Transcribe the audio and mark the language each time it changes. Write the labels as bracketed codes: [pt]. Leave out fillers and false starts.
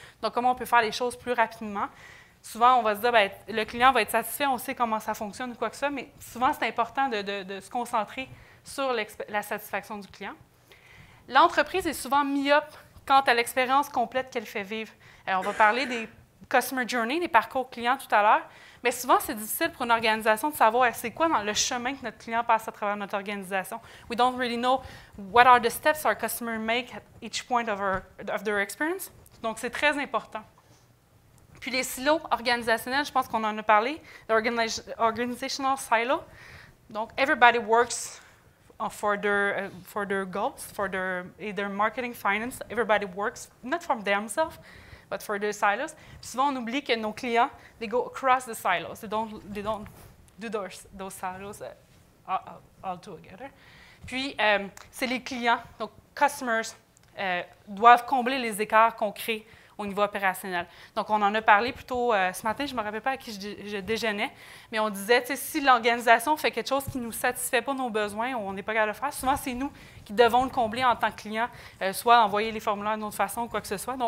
[fr] Donc, comment on peut faire les choses plus rapidement. Souvent, on va se dire, bien, le client va être satisfait, on sait comment ça fonctionne ou quoi que ce soit, mais souvent, c'est important de se concentrer sur la satisfaction du client. L'entreprise est souvent myope quant à l'expérience complète qu'elle fait vivre. Alors, on va parler des customer journey, des parcours clients tout à l'heure, mais souvent, c'est difficile pour une organisation de savoir c'est quoi dans le chemin que notre client passe à travers notre organisation. [en] We don't really know what are the steps our customer make at each point of their experience. [fr] Donc, c'est très important. Puis les silos organisationnels, je pense qu'on en a parlé, l'organizational silo. [en] Donc, everybody works for their goals, for their marketing, finance. Everybody works, not for themselves, but for their silos. [fr] Puis souvent, on oublie que nos clients, [en] they go across the silos. They don't do those silos all together. [fr] Puis, c'est les clients, donc customers, doivent combler les écarts qu'on crée au niveau opérationnel. Donc, on en a parlé plus tôt ce matin, je ne me rappelle pas à qui je déjeunais, mais on disait, si l'organisation fait quelque chose qui ne nous satisfait pas nos besoins ou on n'est pas capable de le faire, souvent, c'est nous qui devons le combler en tant que client, soit envoyer les formulaires d'une autre façon ou quoi que ce soit.